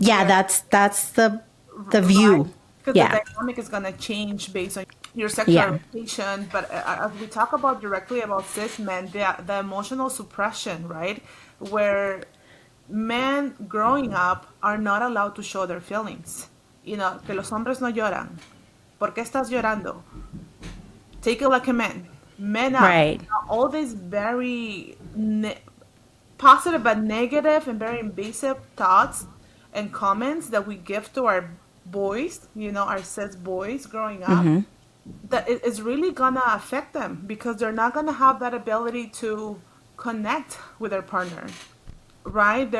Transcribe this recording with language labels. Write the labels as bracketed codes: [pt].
[en] Yeah, that's the view. Because the dynamic is going to change based on your sexual orientation. But as we talk about directly about cis men, the emotional suppression, right? Where men growing up are not allowed to show their feelings. [es] Que los hombres no lloran. ¿Por qué estás llorando? [en] Take it like a man. Men are right. All these very positive but negative and very invasive thoughts and comments that we give to our boys, our cis boys growing up, that it is really gonna affect them because they're not gonna have that ability to connect with their partner, right?